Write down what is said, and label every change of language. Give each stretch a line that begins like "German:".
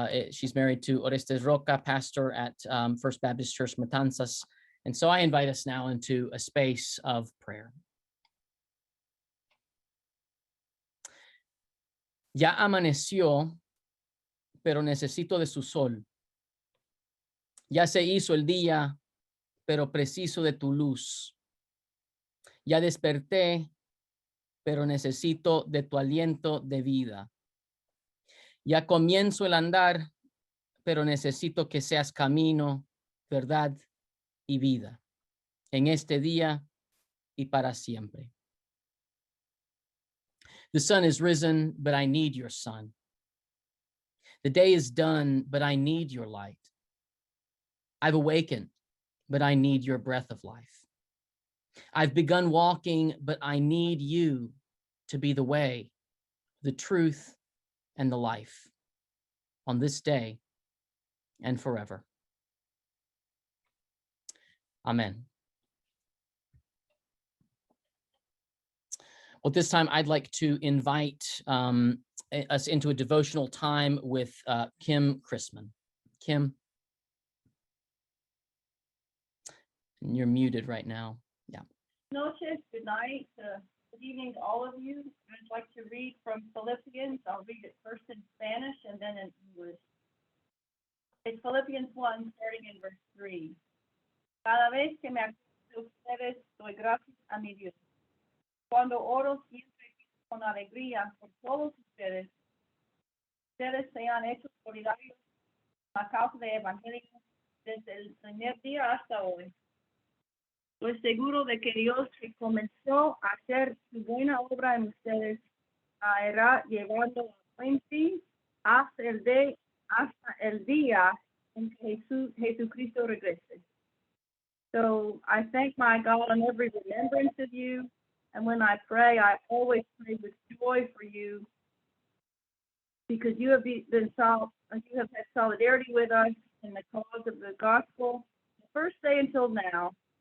English: She's married to Orestes Roca, pastor at First Baptist Church Matanzas. And so I invite us now into a space of prayer.
Spanish: Ya amaneció, pero necesito de su sol. Ya se hizo el día, pero preciso de tu luz. Ya desperté, pero necesito de tu aliento de vida. Ya comienzo el andar, pero necesito que seas camino, verdad y vida, en este día y para siempre.
English: The sun is risen, but I need your sun. The day is done, but I need your light. I've awakened, but I need your breath of life. I've begun walking, but I need you to be the way, the truth, and the life on this day and forever. Amen. Well, this time I'd like to invite us into a devotional time with Kim Chrisman. Kim, you're muted right now. Yeah. Noches, good night, good evening to all of you. I'd like to read from Philippians. I'll read it first in Spanish and then in English. It's Philippians 1, starting in verse 3.
Spanish: Cada vez que me acuerdo de ustedes, doy gracias a mi Dios. Cuando oro siempre con alegría por todos ustedes, ustedes se han hecho solidarios a causa del Evangelio desde el primer día hasta hoy. Estoy seguro de que Dios que comenzó a hacer su buena obra en ustedes irá llevando a buen fin hasta el día en que Jesucristo regrese.
English: So I thank my God on every remembrance of you. And when I pray, I always pray with joy for you, because you have you have had solidarity with us in the cause of the gospel, the first day until now.